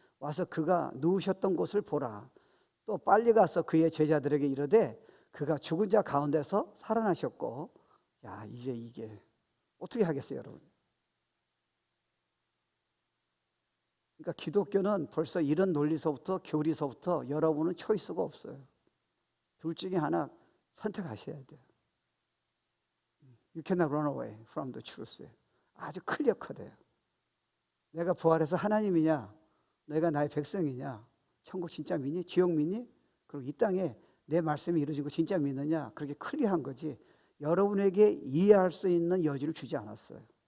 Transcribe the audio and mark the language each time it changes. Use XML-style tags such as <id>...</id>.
<ko>와서 그가 누우셨던 곳을 보라. 또 빨리 가서 그의 제자들에게 이르되 그가 죽은 자 가운데서 살아나셨고. 야, 이제 이게 어떻게 하겠어요, 여러분? 그러니까 기독교는 벌써 이런 논리서부터, 교리서부터 여러분은 초이스가 없어요. 둘 중에 하나 선택하셔야 돼요.</ko> <en>You cannot run away from the truth.</en> <ko>아주 클리어커돼요. 내가 부활해서 하나님이냐, 내가 나의 백성이냐, 천국 진짜 믿니? 지옥 믿니? 그리고 이 땅에 내 말씀이 이루어진 거 진짜 믿느냐? 그렇게 클리어한 거지 여러분에게 이해할 수 있는 여지를 주지 않았어요.</ko>